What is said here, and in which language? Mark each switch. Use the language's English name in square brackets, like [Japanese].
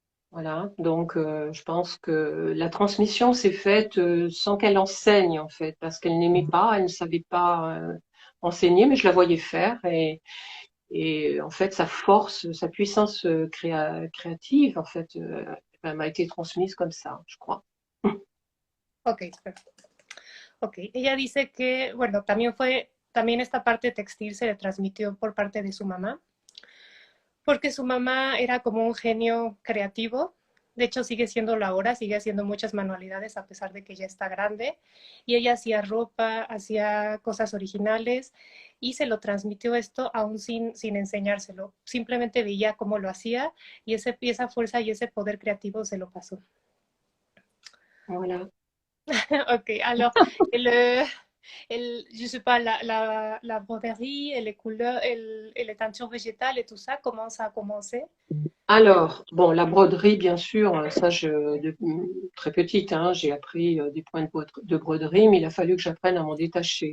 [French] Voilà, donc je pense que la transmission s'est faite sans qu'elle enseigne en fait, parce qu'elle n'aimait pas, elle ne savait pas enseigner, mais je la voyais faire et en fait sa force, sa puissance créative en fait, elle m'a été transmise comme ça, je crois. [Spanish] Ok, perfecto. Ok, ella dice que, bueno, también esta parte textil se le transmitió por parte de su mamá, porque su mamá era como un genio creativo. De hecho, sigue siendo la hora, sigue haciendo muchas manualidades a pesar de que ya está grande. Y ella hacía ropa, hacía cosas originales y se lo transmitió esto aún sin enseñárselo. Simplemente veía cómo lo hacía y esa fuerza y ese poder creativo se lo pasó. [French] Voilà. Ok, alors, je sais pas, la broderie et les couleurs et les teintures végétales et tout ça, comment ça a commencé? Alors, bon, la broderie, bien sûr, ça, très petite, hein, j'ai appris des points de broderie, mais il a fallu que j'apprenne à m'en détacher.